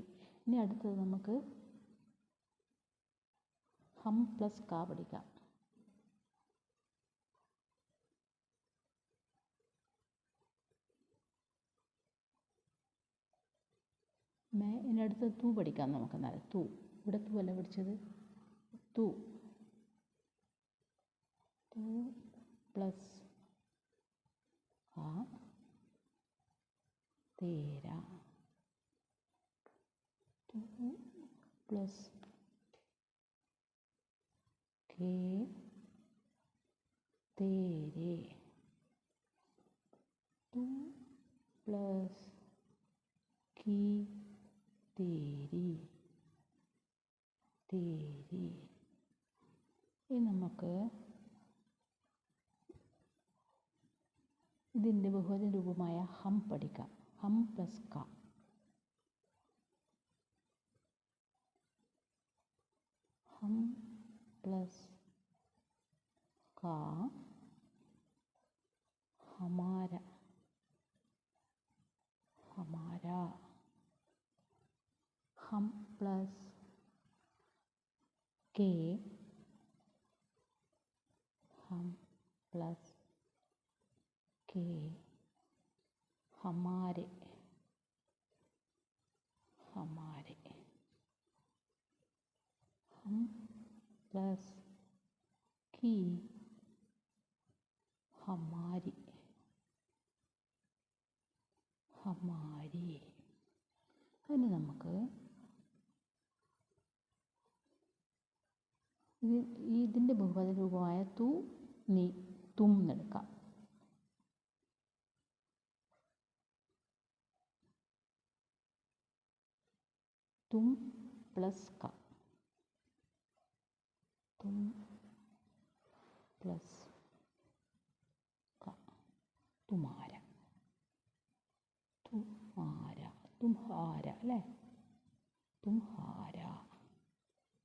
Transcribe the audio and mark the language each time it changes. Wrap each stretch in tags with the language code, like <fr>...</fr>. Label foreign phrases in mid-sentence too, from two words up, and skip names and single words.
<ml>ഇനി അടുത്തത് നമുക്ക്</ml> <hi>हम प्लस का</hi> <ml>പഠിക്കാം. ഇനി അടുത്തത് തൂ പഠിക്കാം നമുക്ക്. എന്നാൽ തൂ, ഇവിടെ തൂ അല്ല പഠിച്ചത്, തൂ.</ml> <hi>तू प्लस का तेरा, तू प्लस के तेरे, तू प्लस की तेरी, तेरी.</hi> <ml>ഇനി നമുക്ക് ഇതിൻ്റെ ബഹുവചന രൂപമായ ഹം പഠിക്കാം.</ml> <hi>हम प्लस का. हम प्लस का हमारा, हमारा. हम प्लस के, हम प्लस के हमारे, हमारे. हम प्लस की हमारी, हमारी.</hi> <ml>ഇനി നമുക്ക് ഇതിൻ്റെ ബഹുവചന രൂപമായ തു, നീ, തും എന്നെടുക്കാം.</ml> <hi>तुम प्लस का, तुम प्लस का, तुमारा, तुमारा, तुम्हारा അല്ലേ, तुम्हारा.</hi>